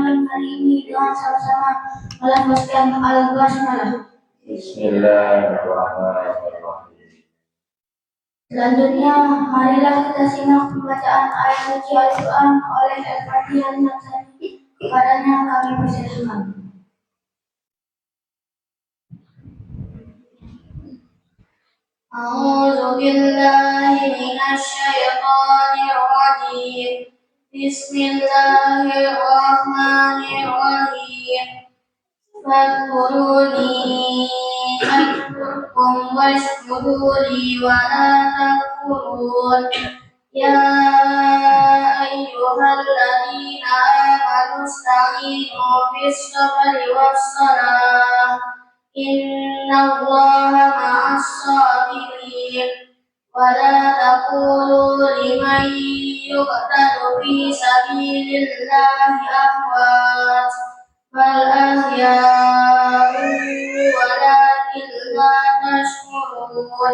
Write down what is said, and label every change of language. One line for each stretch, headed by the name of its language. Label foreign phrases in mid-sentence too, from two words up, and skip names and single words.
Indonesian: hari ini dengan sama-sama melafazkan al-basmalah. Bismillahirrahmanirrahim. Selanjutnya, marilah kita simak pembacaan ayat suci Al-Quran oleh Al-Fatihah Natsani. Kepadanya kami persilahkan.
Arabic: أعوذ بالله من الشيطان الرجيم. بسم الله الرحمن الرحيم. فاذكروني أذكركم واشكروا لي ولا تكفرون. يا أيها الذين آمنوا استعينوا بالصبر والصلاة. إن الله مع الصابرين. ولا تقولوا لمن يقتل في سبيل الله أموات بل أحياء ولكن لا تشكرون.